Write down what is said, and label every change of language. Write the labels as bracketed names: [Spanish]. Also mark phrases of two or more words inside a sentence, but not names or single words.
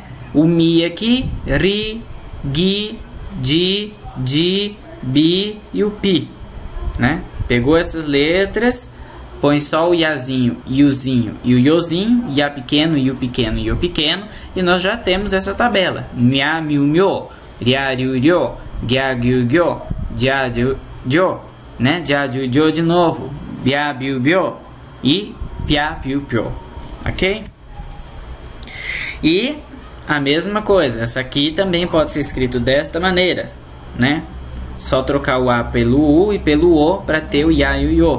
[Portuguese] O Mi aqui, Ri, Gi, Ji, Ji, Bi e o Pi, né? Pegou essas letras, põe só o Iazinho, Iuzinho e o Iozinho, Ia pequeno, Iu pequeno, Io pequeno, e nós já temos essa tabela. Mia, Miu, Mio, Ria, Riu, Rio, Gia, Giu, Gyo, Jia, Jo, né? Jia, Ju, Jo de novo, Bia, Biu, Bio e Pia, Piu, Pio, ok? E a mesma coisa, essa aqui também pode ser escrito desta maneira, né? Só trocar o A pelo U e pelo O para ter o Ya e o Yo.